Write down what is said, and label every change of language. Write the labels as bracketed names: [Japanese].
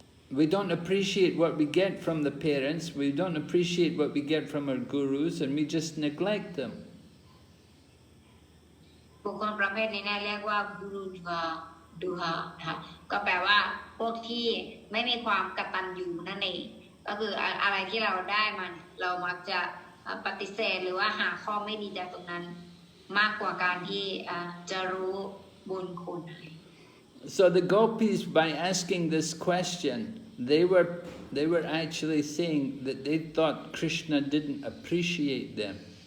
[English] we don't appreciate what we get from the parents, we don't appreciate what we get from our gurus, and we just neglect them. [Thai] บุคคลประเภทนี้เนี่ยเรียกว่ากูรูดูฮาค่ะก็แปลว่าพวกที่ไม่มีความกตัญญูนั่นเองก็คืออะไรที่เราได้มันเรามักจะปฏิเสธหรือว่าหาข้อไม่ดีจากตรงนั้นมากกว่าการที่จะรู้บุญคุณ [English] So the Gopis, by asking this question, they were actually saying that they thought Krishna didn't appreciate them.